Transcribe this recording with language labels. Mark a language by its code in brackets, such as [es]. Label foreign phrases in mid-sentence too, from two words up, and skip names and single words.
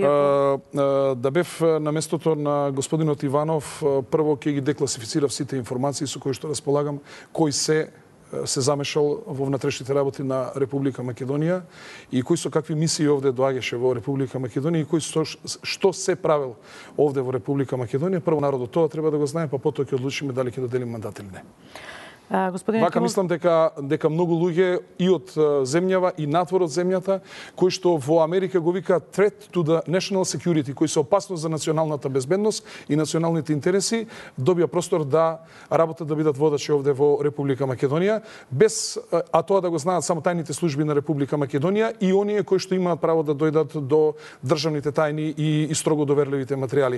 [mk] Да бев на местото на господинот Иванов, прво ќе ги декласифицирав сите информации со кои што располагам, кој се замешал во внатрешните работи на Република Македонија и кој со какви мисии овде доаѓаше во Република Македонија и кој што се правил овде во Република Македонија. Прво народот тоа треба да го знае, па потоа ќе одлучиме дали ќе доделим мандат или не. Вака мислам дека многу луѓе и од земјава и надвор од земјата, кои што во Америка го вика [en] threat to the national security, [mk] кои се опасност за националната безбедност и националните интереси, добија простор да работат, да бидат водачи овде во Република Македонија, без тоа да го знаат само тајните служби на Република Македонија и оние кои што имаат право да дојдат до државните тајни и строго доверливите материјали.